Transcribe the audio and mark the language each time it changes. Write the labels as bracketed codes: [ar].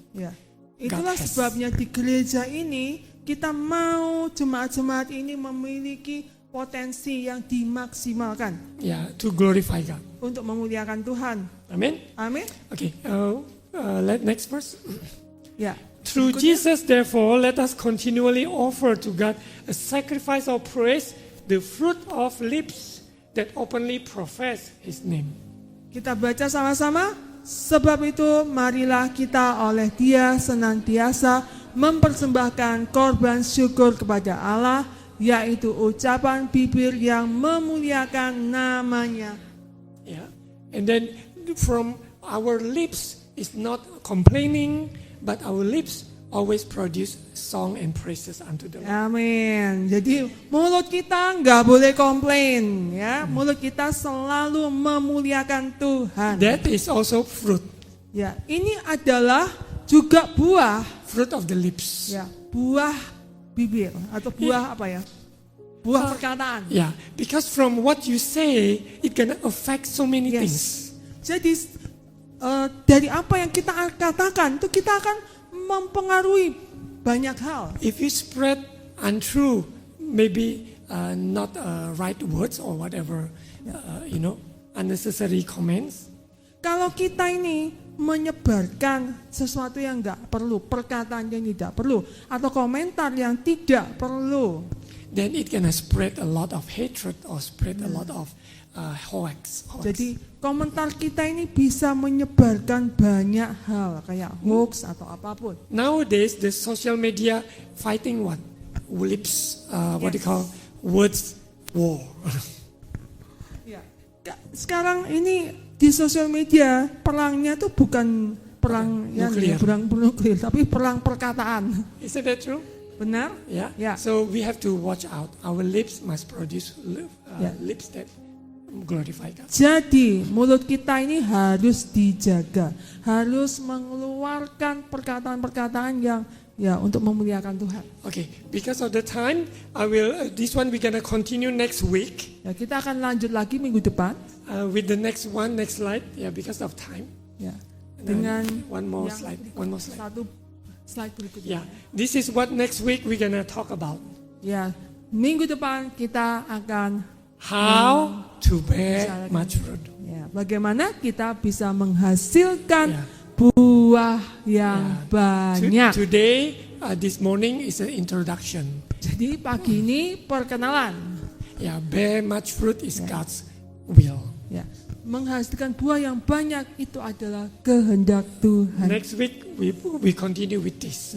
[id] Ya, itulah [en] God has. [id] sebabnya di gereja ini kita mau jemaat-jemaat ini memiliki potensi yang dimaksimalkan [en] Yeah, to glorify God. [id] untuk memuliakan Tuhan. [en] Amen. [id] Amin. [en] Okay. Next verse. [id] Ya. [en] Through [id] Berikutnya. [en] Jesus, therefore, let us continually offer to God a sacrifice of praise, the fruit of lips that openly profess His name. [id] Kita baca sama-sama. Sebab itu marilah kita oleh Dia senantiasa mempersembahkan korban syukur kepada Allah, yaitu ucapan bibir yang memuliakan namanya. [en] Yeah. And then from our lips is not complaining, but our lips always produce song and praises unto the Lord. [id] Amin. Jadi mulut kita nggak boleh komplain, ya. Mulut kita selalu memuliakan Tuhan. [en] That is also fruit, [id] Ya, ini adalah juga buah, [en] fruit of the lips. [id] ya, buah bibir atau buah apa ya? Buah perkataan. [en] Yeah, because from what you say, it can affect so many things. Yes. [id] Jadi dari apa yang kita katakan itu kita akan mempengaruhi banyak hal. [en] If you spread untrue, maybe not right words or whatever, unnecessary comments, [id] Kalau kita ini menyebarkan sesuatu yang nggak perlu, perkataan yang tidak perlu, atau komentar yang tidak perlu, [en] then it can spread a lot of hatred or spread a lot of hoax. [id] jadi komentar kita ini bisa menyebarkan banyak hal kayak hoax atau apapun. [en] Nowadays, the social media fighting what? lips, what do you call, words war. [id] Ya. Sekarang ini di sosial media perangnya tuh bukan perang Nuklir. perang nuklir, tapi perang perkataan. [en] Isn't that true? [id] Benar? [en] Yeah. Yeah. So we have to watch out. Our lips must produce Yeah. lips that glorify God. [id] Jadi mulut kita ini harus dijaga, harus mengeluarkan perkataan-perkataan yang ya untuk memuliakan Tuhan. [en] Okay, because of the time, I will. This one we're gonna continue next week [id] Ya, kita akan lanjut lagi minggu depan [en] with the next slide. Yeah, because of time. [id] ya [en] And [id] dengan [en] one more [id] yang [en] slide. [id] satu slide berikutnya. [en] Yeah, this is what next week we're gonna talk about. [id] Ya, minggu depan kita akan [en] How to bear much fruit. [id] ya, bagaimana kita bisa menghasilkan [en] Yeah. [id] buah yang [en] Yeah. [id] banyak. [en] Today, this morning is an introduction. [id] Jadi pagi ini perkenalan. [en] Yeah, bear much fruit is God's will. [id] Ya, menghasilkan buah yang banyak itu adalah kehendak Tuhan. [en] Next week we continue with this.